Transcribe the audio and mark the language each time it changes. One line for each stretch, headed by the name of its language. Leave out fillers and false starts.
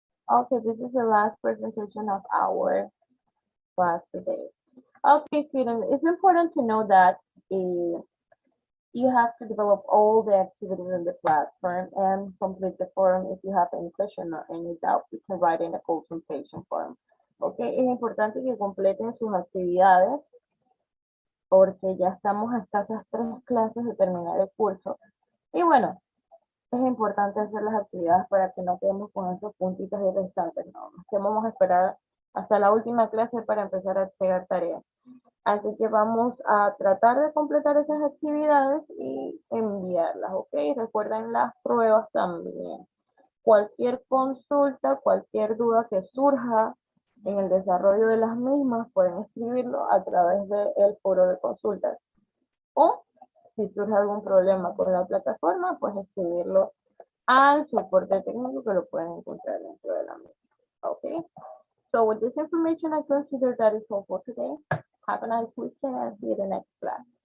English: Okay, this is the last presentation of our class today. Okay, students, it's important to know that you have to develop all the activities in the platform and complete the form. If you have any question or any doubt, you can write in the consultation form.
Spanish: Okay, es importante que completen sus actividades porque ya estamos a escasas 3 clases de terminar el curso. Y bueno, es importante hacer las actividades para que no quedemos con esos puntitos de restantes. No, que vamos a esperar hasta la última clase para empezar a entregar tareas. Así que vamos a tratar de completar esas actividades y enviarlas, ¿ok? Recuerden las pruebas también. Cualquier consulta, cualquier duda que surja en el desarrollo de las mismas, pueden escribirlo a través del foro de consultas. O si surge algún problema con la plataforma, pues escribirlo al soporte técnico que lo pueden encontrar dentro de la misma.
English: Okay. So with this information, I consider that is all for today. Have a nice weekend and see you in the next class.